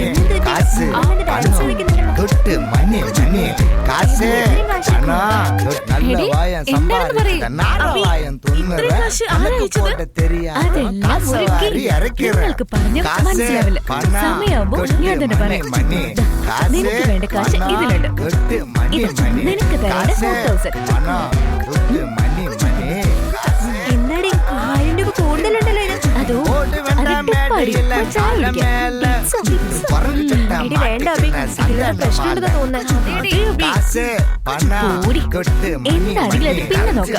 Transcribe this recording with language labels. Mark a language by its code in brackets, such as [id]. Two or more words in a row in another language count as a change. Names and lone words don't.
[ta] காசு பணம் கொட்டு மணி மணி காசு பணம் நல்ல வாயம் சம்பாதிக்க நாட வாயம் துண்ணுற போட்ட தெரியாது காசு வாரி இறக்கிறேன் காசு பணம் கொட்டு மணி மணி காசு பணம் கொட்டு மணி மணி காசு பணம் கொட்டு மணி மணி [ml] എന്താടി 1000 രൂപ കൂടുതലുണ്ടല്ലോ ഇത്? അതോ എടി വേണ്ട അബി, ഇതിന് പ്രശ്നമുണ്ടെന്ന് തോന്നുന്നു. എന്താണെങ്കിലും അത് പിന്നെ നോക്കാം.